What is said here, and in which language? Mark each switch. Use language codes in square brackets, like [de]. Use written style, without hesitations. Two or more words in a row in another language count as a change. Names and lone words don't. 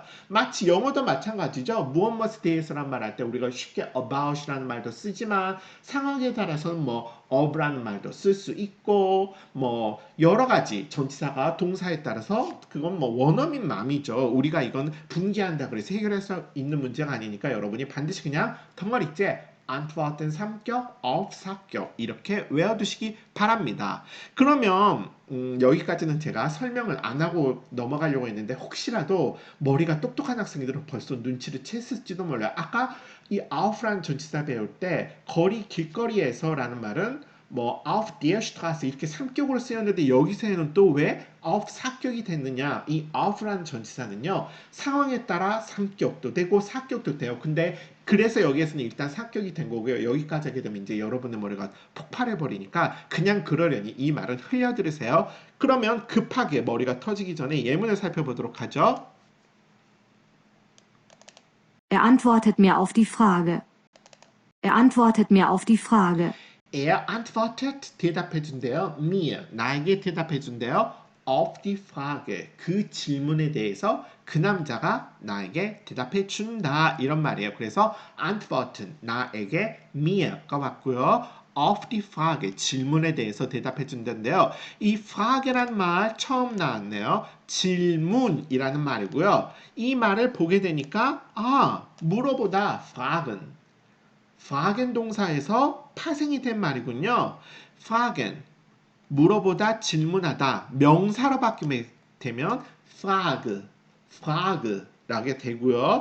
[ko] 마치 영어도 마찬가지죠. 무엇무엇에 대해서란 말 할 때 우리가 쉽게 about이라는 말도 쓰지만 상황에 따라서는 뭐 of라는 말도 쓸 수 있고 뭐 여러 가지 전치사가 동사에 따라서 그건 뭐 원어민 맘이죠. 우리가 이건 분기한다 그래서 해결할 수 있는 문제가 아니니까 여러분이 반드시 그냥 덩어리째 antworten 삼격, auf 사격 이렇게 외워두시기 바랍니다. 그러면 여기까지는 제가 설명을 안 하고 넘어가려고 했는데 혹시라도 머리가 똑똑한 학생들은 벌써 눈치를 챘을지도 몰라요. 아까 이 auf라는 전치사 배울 때 거리 길거리에서라는 말은 뭐 [de] auf der Straße [ko] 이렇게 삼격으로 쓰였는데 여기서는 또 왜 auf 사격이 됐느냐? 이 auf라는 전치사는요 상황에 따라 삼격도 되고 사격도 돼요. 근데 그래서 여기에서는 일단 사격이 된 거고요. 여기까지 하게 되면 이제 여러분의 머리가 폭발해 버리니까 그냥 그러려니 이 말은 흘려 들으세요. 그러면 급하게 머리가 터지기 전에 예문을 살펴보도록 하죠. [de] Er antwortet mir auf die Frage. Er antwortet mir auf die Frage. Er antwortet [ko] 대답해 준대요. mir 나에게 대답해 준대요. [de] auf die Frage [ko] 그 질문에 대해서 그 남자가 나에게 대답해 준다 이런 말이에요. 그래서 antworten 나에게 mir가 왔고요. [de] auf die Frage [ko] 질문에 대해서 대답해 준다는데요. 이 frage란 말 처음 나왔네요. 질문이라는 말이고요. 이 말을 보게 되니까 물어보다 fragen fragen 동사에서 파생이 된 말이군요. fragen 물어보다 질문하다 명사로 바뀌면 되면 frage라게 되고요.